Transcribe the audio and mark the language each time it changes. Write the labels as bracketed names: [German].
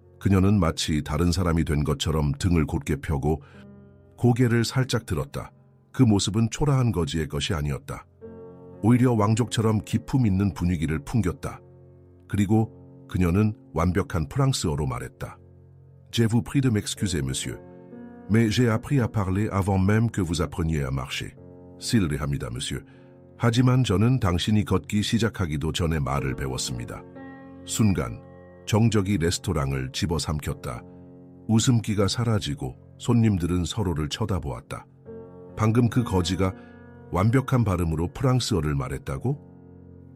[Korean] 그녀는 마치 다른 사람이 된 것처럼 등을 곧게 펴고 고개를 살짝 들었다. 그 모습은 초라한 거지의 것이 아니었다. 오히려 왕족처럼 기품 있는 분위기를 풍겼다. 그리고 그녀는 완벽한 프랑스어로 말했다. [French] Je vous prie de m'excuser, monsieur. Mais j'ai appris à parler avant même que vous appreniez à marcher. [Korean] 실례합니다, monsieur. 하지만 저는 당신이 걷기 시작하기도 전에 말을 배웠습니다. 순간 정적이 레스토랑을 집어삼켰다. 웃음기가 사라지고 손님들은 서로를 쳐다보았다. 방금 그 거지가 완벽한 발음으로 프랑스어를 말했다고?